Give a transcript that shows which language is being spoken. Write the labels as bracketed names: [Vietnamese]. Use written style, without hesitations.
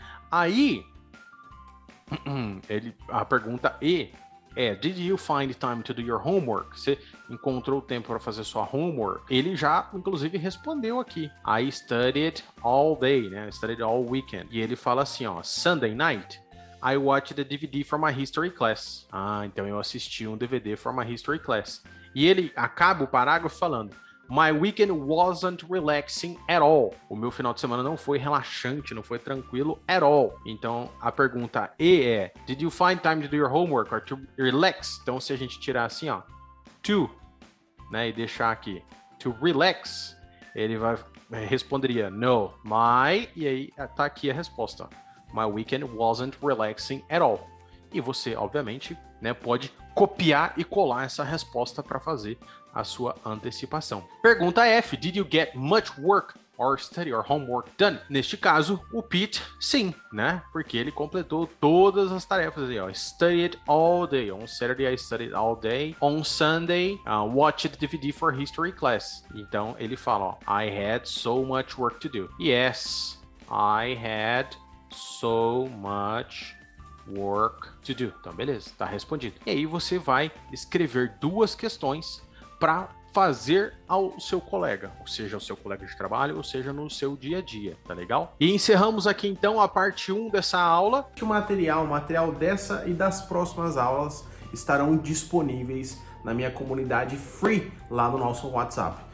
[Portuguese] Aí, a pergunta E é, [English] did you find time to do your homework? [Portuguese] Você encontrou tempo para fazer sua homework? Ele já, inclusive, respondeu aqui. [English] I studied all day, né? I studied all weekend. [Portuguese] E ele fala assim, ó, [English] Sunday night, I watched the DVD for my history class. [Portuguese] Ah, então eu assisti um DVD [English] for my history class. [Portuguese] E ele acaba o parágrafo falando: [English] My weekend wasn't relaxing at all. [Portuguese] O meu final de semana não foi relaxante, não foi tranquilo [English] at all. [Portuguese] Então a pergunta E é: [English] Did you find time to do your homework or to relax? [Portuguese] Então se a gente tirar assim, ó, to, né, e deixar aqui [English] to relax, [Portuguese] ele responderia no, my, e aí tá aqui a resposta. [English] My weekend wasn't relaxing at all. [Portuguese] E você, obviamente, né, pode copiar e colar essa resposta para fazer a sua antecipação. [English] Pergunta F: Did you get much work or study or homework done? [Portuguese] Neste caso, o Pete, sim, né? Porque ele completou todas as tarefas aí, ó. [English] Studied all day. On Saturday, I studied all day. On Sunday, watched DVD for history class. [Portuguese] Então, ele fala, ó, [English] I had so much work to do. Yes, I had so much work to do. [Portuguese] Então, beleza, tá respondido. E aí você vai escrever duas questões para fazer ao seu colega, ou seja, ao seu colega de trabalho, ou seja, no seu dia a dia, tá legal? E encerramos aqui então a parte 1 dessa aula. O material dessa e das próximas aulas estarão disponíveis na minha comunidade free lá no nosso WhatsApp.